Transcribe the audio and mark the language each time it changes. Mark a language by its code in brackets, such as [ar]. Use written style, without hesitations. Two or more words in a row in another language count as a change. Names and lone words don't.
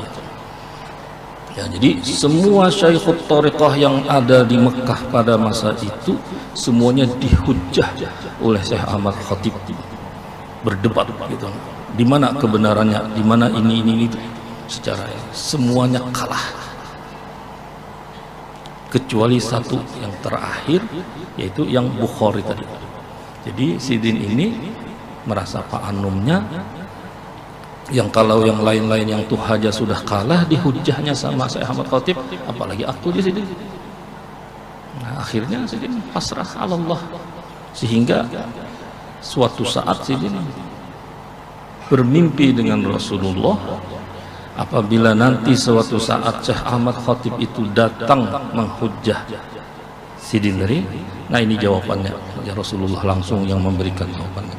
[id] Ya, jadi semua Syekhut Thariqah yang ada di Mekah pada masa itu semuanya dihujjah oleh Syekh Ahmad Khatib, berdebat gitu. Di mana kebenarannya, di mana ini itu, secara semuanya kalah. Kecuali satu yang terakhir yaitu yang Bukhari tadi. Jadi Sidin ini merasa Pak Anumnya yang kalau yang lain-lain yang tuh haja sudah kalah dihujahnya sama Syekh Ahmad Khatib, apalagi aku di Sidin. Nah, akhirnya Sidin pasrah Allah sehingga suatu saat Sidin bermimpi dengan Rasulullah. Apabila nanti suatu saat Syekh Ahmad Khatib itu datang menghujjah Sidin dari, nah ini jawabannya, ya Rasulullah langsung yang memberikan jawabannya.